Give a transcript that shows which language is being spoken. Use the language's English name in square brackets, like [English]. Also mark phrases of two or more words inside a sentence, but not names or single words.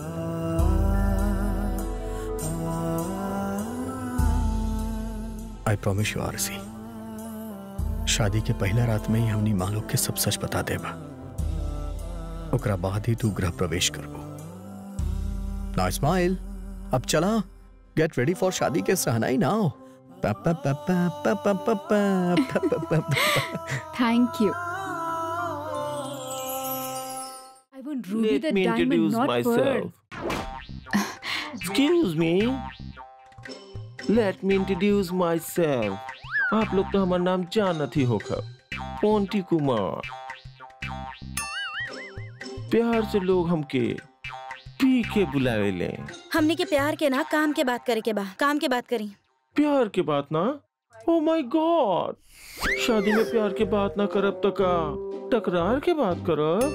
[English] I promise you Aarsi. [Bhojpuri] शादी के पहला रात में ही हमनी माँ लोग के सब सच बता देबा। ओकरा बाद ही तू गृह प्रवेश करबो। [English] Now smile. [Bhojpuri] अब चला, [English] get ready for [Bhojpuri] शादी के सहनाई नाउ। [English] Thank you. I want Ruby the Let me diamond, introduce not pearl. myself. Excuse me. Let me introduce myself. [Bhojpuri] आप लोग तो हमारा नाम जानत ही होगा, पोंटी कुमार। प्यार से लोग हमके पी के बुलावे ले। हमने के प्यार के ना काम के बात करे के बा। काम के बात करी। प्यार के बात ना? [English] Oh my God, [Bhojpuri] शादी में प्यार के बात ना करब तो का टकरार के बात करब?